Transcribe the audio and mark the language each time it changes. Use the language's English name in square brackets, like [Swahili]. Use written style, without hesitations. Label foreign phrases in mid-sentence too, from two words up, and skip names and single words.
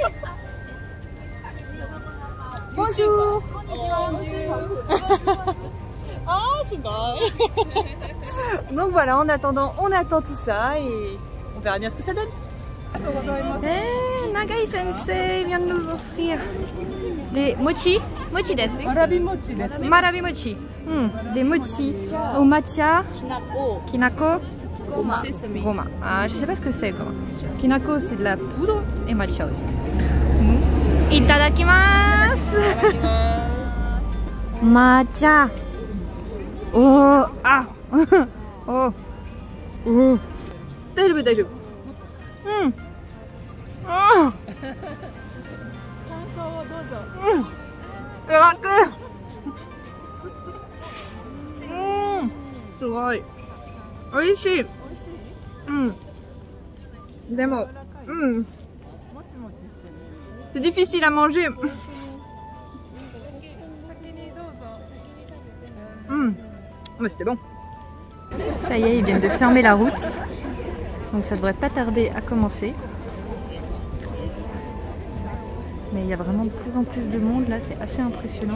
[French] Bonjour. Oh, c'est bon. Donc voilà, en attendant, on attend tout ça et on verra bien ce que ça donne. Nagai Sensei vient de nous offrir des mochi. [Japanese] Mochi desu. Marabi mochi desu. Marabi mochi. [French] Des mochi au matcha, kinako, goma. Ah, je sais pas ce que c'est goma. Kinako c'est de la poudre et matcha aussi. [Japanese] Itadakimasu. Matcha. Oh ah. Oh. Oh. Daijoubu daijoubu. Ah. すごい。美味しい。でも、 [French] c'est difficile à manger. Mais c'était bon. Ça y est, ils viennent de fermer la route. Donc ça devrait pas tarder à commencer. Mais il y a vraiment de plus en plus de monde là, c'est assez impressionnant.